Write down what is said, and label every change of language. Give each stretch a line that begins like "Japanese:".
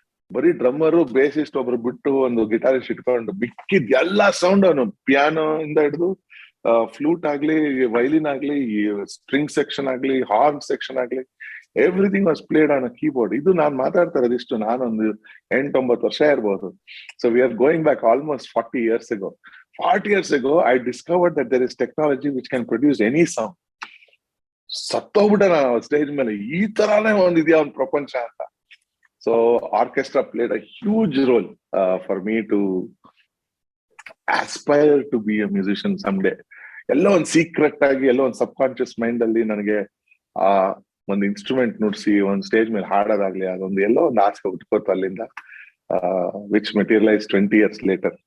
Kannada: ಬರೀ ಡ್ರಮ್ಮರು, ಬೇಸಿಸ್ಟ್ ಒಬ್ರು ಬಿಟ್ಟು ಒಂದು ಗಿಟಾರಿಸ್ಟ್ ಇಟ್ಕೊಂಡು ಬಿಕ್ಕಿದ್ ಎಲ್ಲಾ ಸೌಂಡ್ ಅವನು, ಪಿಯಾನೋ ಇಂದ ಹಿಡಿದು ಫ್ಲೂಟ್ ಆಗ್ಲಿ, ವೈಲಿನ್ ಆಗ್ಲಿ, ಸ್ಟ್ರಿಂಗ್ ಸೆಕ್ಷನ್ ಆಗ್ಲಿ, ಹಾರ್ನ್ ಸೆಕ್ಷನ್ ಆಗ್ಲಿ,
English: Everything was played on a keyboard.
Kannada: ಇದು ನಾನ್ ಮಾತಾಡ್ತಾ ಇರೋದಿಷ್ಟು ನಾನೊಂದು 8-9 ವರ್ಷ ಇರ್ಬೋದು.
English: So we are going back almost 40 years ago. 40 years ago I discovered that there is technology which can produce any sound.
Kannada: ಸತ್ತೋಗ್ಬಿಟ್ಟೆ ನಾನು stage ಮೇಲೆ, ಈ ತರಾನೇ ಒಂದಿದ್ಯಾ ಒಂದು ಪ್ರಪಂಚ ಅಂತ.
English: So orchestra played a huge role for me to aspire to be a musician some day.
Kannada: ಎಲ್ಲೋ ಒಂದು secret ಆಗಿ, ಎಲ್ಲೋ ಒಂದು ಸಬ್ ಕಾನ್ಶಿಯಸ್ ಮೈಂಡ್ ಅಲ್ಲಿ ನನಗೆ ಆ ಒಂದು ಇನ್ಸ್ಟ್ರೂಮೆಂಟ್ ನುಡ್ಸಿ ಒಂದು ಸ್ಟೇಜ್ ಮೇಲೆ ಹಾಡೋದಾಗ್ಲಿ, ಅದೊಂದು ಎಲ್ಲೋ ಒಂದು ಆಸೆ ಹುಟ್ಕೋತು ಅಲ್ಲಿಂದ,
English: Which materialise 20 years later.